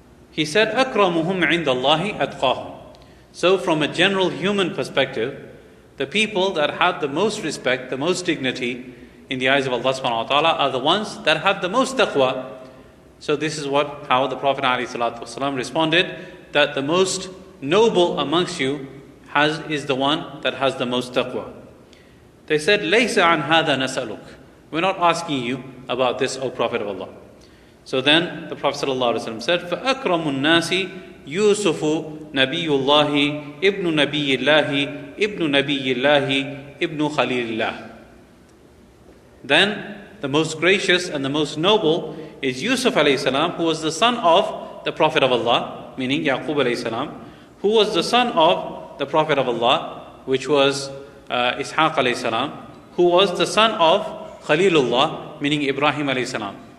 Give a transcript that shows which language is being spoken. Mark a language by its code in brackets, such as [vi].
[en] He said, [ar] Akramuhum indallahi atqahum. [en] So from a general human perspective, the people that have the most respect, the most dignity in the eyes of Allah subhanahu wa ta'ala are the ones that have the most taqwa. So this is how the Prophet ﷺ responded, that the most noble amongst you is the one that has the most taqwa. They said, [ar] Laysa an hadha nas'aluk. [en] We're not asking you about this, O Prophet of Allah. So then the Prophet ﷺ said, [ar] فَأَكْرَمُ النَّاسِ يُوسُفُ نَبِيُّ اللَّهِ إِبْنُ نَبِيِّ اللَّهِ إِبْنُ نَبِيِّ اللَّهِ إِبْنُ خَلِيلِ اللَّهِ. [en] Then the most gracious and the most noble is Yusuf alayhi salam, who was the son of the Prophet of Allah, meaning Yaqub alayhi salam, who was the son of the Prophet of Allah, which was Ishaq alayhi salam, who was the son of Khalilullah, meaning Ibrahim alayhi salam.